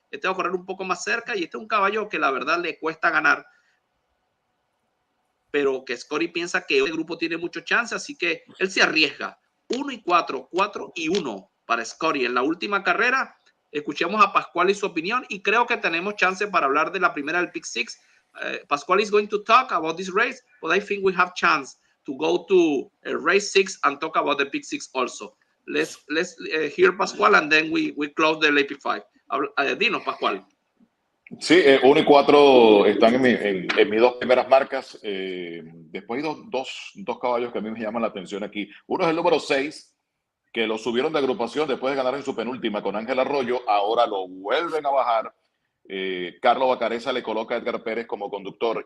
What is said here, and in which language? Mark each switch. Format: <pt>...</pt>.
<es>Este va a correr un poco más cerca, y este es un caballo que la verdad le cuesta ganar, pero que Scotty piensa que el grupo tiene mucho chance, así que él se arriesga. 1 y 4, 4 y 1 para Scotty en la última carrera. Escuchemos a Pascual y su opinión, y creo que tenemos chance para hablar de la primera del Pick 6.</es> <en>Pascual is going to talk about this race, but I think we have chance to go to race 6 and talk about the Pick 6 also. Let's hear Pascual, and then we close the Pick 5.</en> <es>Dinos, Pascual. Sí, 1 y 4 están en mis 2 primeras marcas. Después hay dos caballos que a mí me llaman la atención aquí. Uno es el número 6, que lo subieron de agrupación después de ganar en su penúltima con Ángel Arroyo. Ahora lo vuelven a bajar. Carlos Bacareza le coloca a Edgar Pérez como conductor.</es>